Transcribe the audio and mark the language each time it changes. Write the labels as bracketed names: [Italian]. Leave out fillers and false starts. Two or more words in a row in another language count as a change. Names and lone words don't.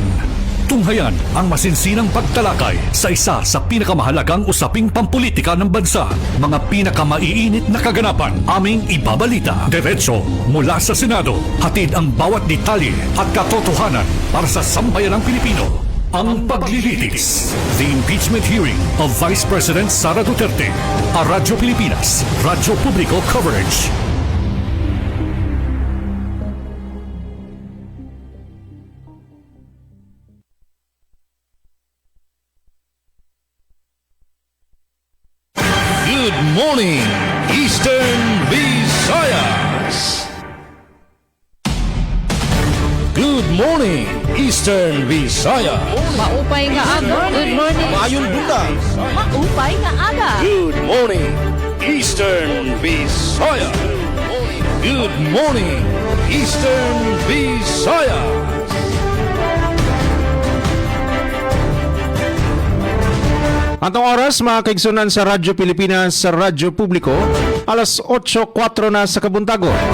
[Filipino] Tunghayan ang masinsinang pagtalakay sa isa sa pinakamahalagang usaping pampulitika ng bansa. Mga pinakamaiinit na kaganapan aming ibabalita diretso mula sa Senado. Hatid ang bawat detalye at katotohanan para sa sambayanang Pilipino. Ang paglilitis. [English] The impeachment hearing of Vice President Sara Duterte. A Radyo Pilipinas, Radyo Publiko Coverage. Good morning, Eastern Visayas! Good morning, Eastern Visayas! [Waray] Maupay nga aga. [English] Good morning. [Cebuano] Maayong buntag! [Waray] Maupay nga aga. [English] Good morning, Eastern Visayas! Good morning, Eastern Visayas! [Cebuano] Atong oras, mga kaigsunan sa Radyo Pilipinas, sa Radyo Publiko, alas 8:04 na sa kabuntagon.